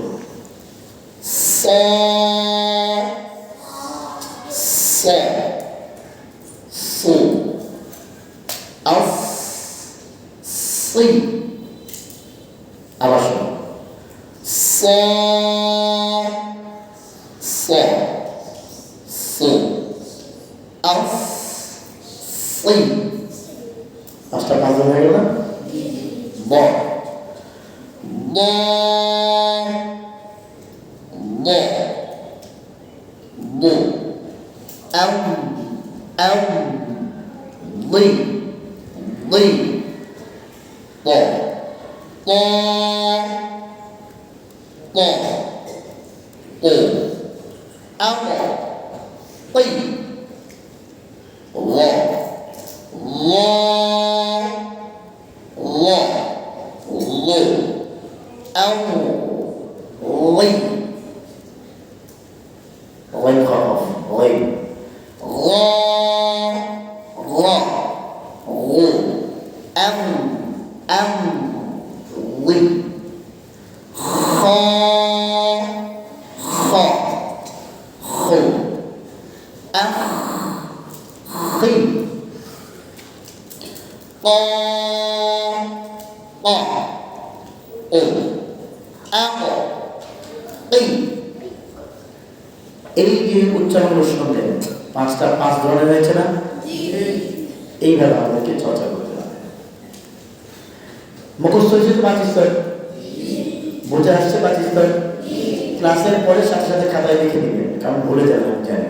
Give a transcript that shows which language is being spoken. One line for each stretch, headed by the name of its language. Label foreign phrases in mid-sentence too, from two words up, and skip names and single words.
Bangla: স স সু আস সি। আবার শোনো, স স সু আস সি। 5টা 5 হয়ে গেল না? ব ব ব বু আম আম বি বি ব ব ব ও আম বি ল ল ল ল আম লি غين خفف غين غا غا غو أم لي خا خا خو أخ خي طا طا أو أق قي। উচ্চারণ শুনলেন, পাঁচ ধরনের হয়েছে না? এইভাবে আমাদেরকে চর্চা করতে হবে। মুখস্থ হয়েছে তো 5 স্তর, বোঝা আসছে 5 স্তর। ক্লাসের পরে সাথে সাথে খাতায় লিখে দিবেন, কারণ ভুলে যাবেন জানেন।